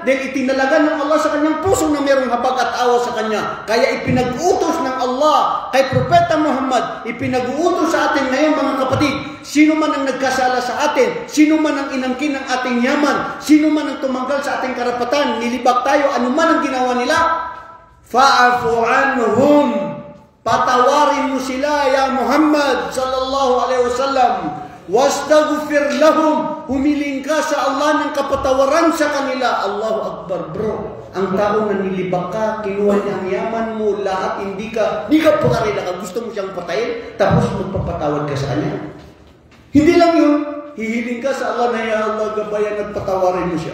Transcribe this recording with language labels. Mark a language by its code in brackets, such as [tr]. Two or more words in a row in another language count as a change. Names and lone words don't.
[tl] Dahil itinalaga ng Allah sa kanyang puso na mayroong habag at awa sa kanya. Kaya ipinag-utos ng Allah kay Propeta Muhammad, ipinag-utos sa atin ngayon mga kapatid, sino man ang nagkasala sa atin, sino man ang inangkin ng ating yaman, sino man ang tumanggal sa ating karapatan, nilibak tayo, ano man ang ginawa nila, [ar] فاعف عنهم, [tl] patawarin mo sila ya Muhammad [ar] صلى الله عليه وسلم. واستغفر لهم, [tl] humiling ka sa Allah ng kapatawaran sa kanila. [ar] الله أكبر, [tl] bro. Ang tao na nilibak ka, kinuha niya ang yaman mo, lahat, hindi ka pakarila ka, gusto mo siyang patayin, tapos magpapatawad ka sa kanya. Hindi lang yun, hihiling ka sa Allah na ya Allah, gabayan at patawarin mo siya.